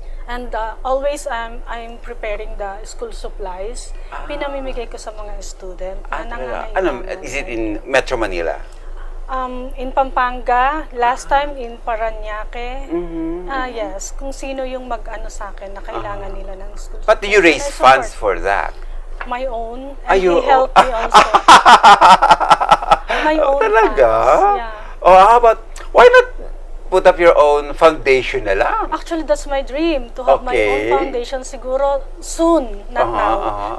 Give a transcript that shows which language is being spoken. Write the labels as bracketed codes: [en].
[en] And always I'm preparing the school supplies. [tl] Pinamimigay ko sa mga student na nangangailangan. [en] Is it in Metro Manila? In Pampanga, last time in Parañaque. [tl] Yes, kung sino yung mag-ano sa akin na kailangan nila ng school. [en] But do you raise funds for that? My own. And he helped me also. My own [tl] Talaga? [en] funds. Yeah. How about, why not put up your own foundation na lang? Actually, that's my dream, to have my own foundation. Siguro soon, not now.